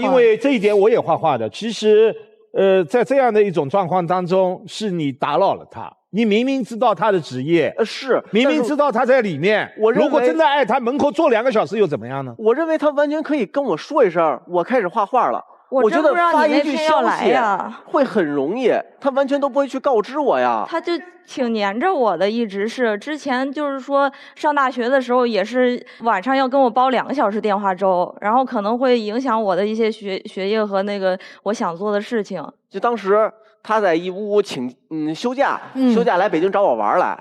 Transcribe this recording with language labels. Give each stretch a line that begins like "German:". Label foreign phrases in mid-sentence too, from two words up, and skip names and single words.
Chinese: 因為這一點我也畫畫的。其實，在這樣的一種狀況當中，是你打擾了他。你明明知道他的職業，是明明知道他在裡面。如果真的愛他，門口坐2個小時又怎麼樣呢？我認為他完全可以跟我說一聲，我開始畫畫了。我覺得發一句消息會很容易，他完全都不會去告知我呀。他就挺黏着我的，一直是。之前就是說上大學的時候，也是晚上要跟我煲2個小時電話粥，然後可能會影響我的一些學業和那個我想做的事情。就當時他在義烏休假，休假來北京找我玩來。